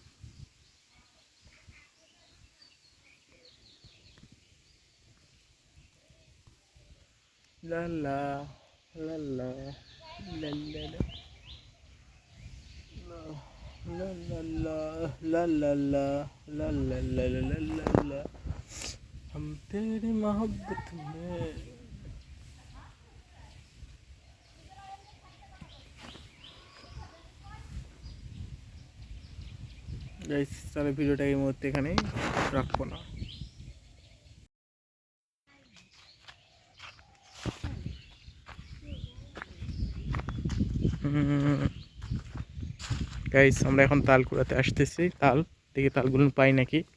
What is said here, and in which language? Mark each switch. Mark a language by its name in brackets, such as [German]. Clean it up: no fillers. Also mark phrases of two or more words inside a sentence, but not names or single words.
[Hindi] লা লা লা লা লা লা লা ला ला ला ला ला ला ला ला ला ला ला ला हम तेरी मोहब्बत में। [Bangla] গাইস তাহলে ভিডিওটা এই মুহূর্তে এখানেই রাখবো না। গাইস আমরা এখন তাল কুড়াতে আসতেছি, তাল দেখি তালগুলো পাই নাকি।